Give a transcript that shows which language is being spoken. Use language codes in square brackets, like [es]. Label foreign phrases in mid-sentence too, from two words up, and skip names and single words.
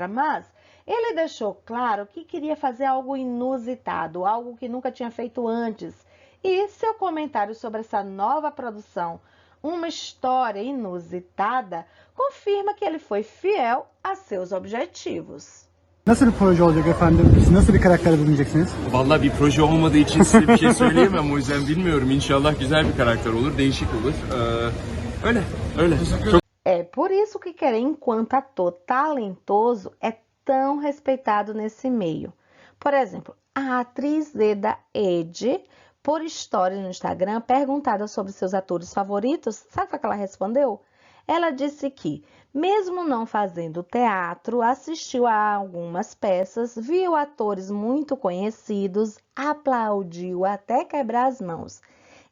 [pt] Mas ele deixou claro que queria fazer algo inusitado, algo que nunca tinha feito antes. E seu comentário sobre essa nova produção, uma história inusitada, confirma que ele foi fiel a seus objetivos. [tr] Nasıl bir proje olacak efendim? Siz nasıl bir karakter bulunacaksınız? Vallahi bir proje olmadığı için size bir şey söyleyemem, o yüzden bilmiyorum. İnşallah güzel bir karakter olur, değişik olur. Öyle. Çok [pt] É por isso que Kerem, enquanto ator talentoso, é tão respeitado nesse meio. Por exemplo, a atriz Eda Ed, por história no Instagram, perguntada sobre seus atores favoritos, sabe o que ela respondeu? Ela disse que, mesmo não fazendo teatro, assistiu a algumas peças, viu atores muito conhecidos, aplaudiu até quebrar as mãos.